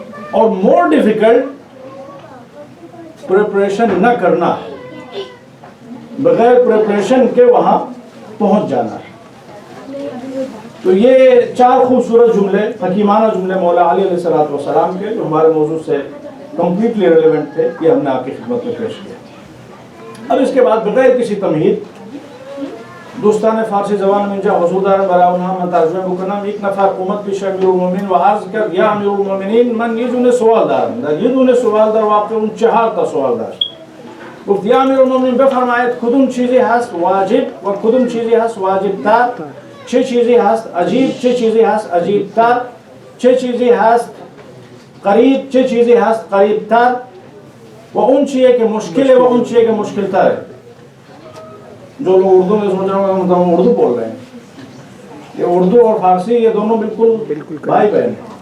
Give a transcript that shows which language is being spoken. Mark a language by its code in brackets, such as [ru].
[ur] اور more difficult preparation نہ کرنا ہے، بغیر پریپریشن کے وہاں پہنچ جانا ہے۔ تو یہ چار خوبصورت جملے، حکیمانہ جملے مولا علی علیہ السلام کے، جو ہمارے موضوع سے کمپلیٹلی ریلیونٹ تھے، یہ ہم نے آپ کی خدمت میں پیش کیا۔ اب اس کے بعد بغیر کسی تمہید [fa] دوستان فارسی زبان میں جا حضور دارم براؤنہا من ترجمه بکنم، یک نفر اومد پیش امیر المومنین و عرض کرد یا امیر المومنین من یه دونه سوال دارم. در یه دونه سوال در واقع اون 4 تا سوال داشت. گفت یا امیر المومنین بفرمایید کدوم چیزی هست واجب و کدوم چیزی هست واجب تر چه چیزی هست عجیب، چه چیزی هست عجیبتر، چه چیزی هست قریب، چه چیزی هست قریبتر، و اون چیزی که مشکل ہے و اون چیزی که مشکل تر ہے. [ur] جو لوگ اردو میں سوچ رہے ہیں ہم اردو بول رہے ہیں، یہ اردو اور فارسی یہ دونوں بالکل بھائی بہن ہیں.